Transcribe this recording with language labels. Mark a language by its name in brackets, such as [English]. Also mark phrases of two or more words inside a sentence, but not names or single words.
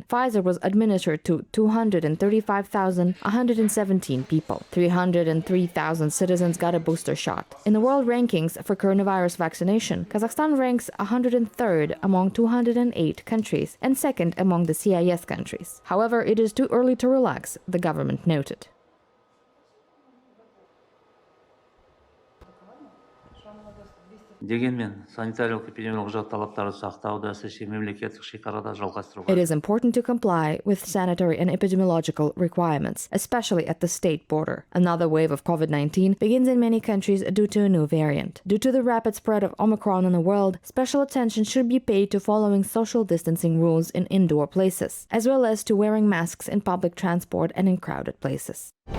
[English] Pfizer was administered to 235,117 people. 303,000 citizens got a booster shot. In the world rankings for coronavirus vaccination, Kazakhstan ranks 103rd among 208 countries and 2nd among the CIS countries. However, it is too early to relax, the government noted. [Kazakh] Дегенмен, санитариялық-эпидемиологиялық құжат талаптарды сақтауды әсіресе мемлекеттік шекарада жалғастыруға. [English] It is important to comply with sanitary and epidemiological requirements, especially at the state border. Another wave of COVID-19 begins in many countries due to a new variant. Due to the rapid spread of Omicron in the world, special attention should be paid to following social distancing rules in indoor places, as well as to wearing masks in public transport and in crowded places.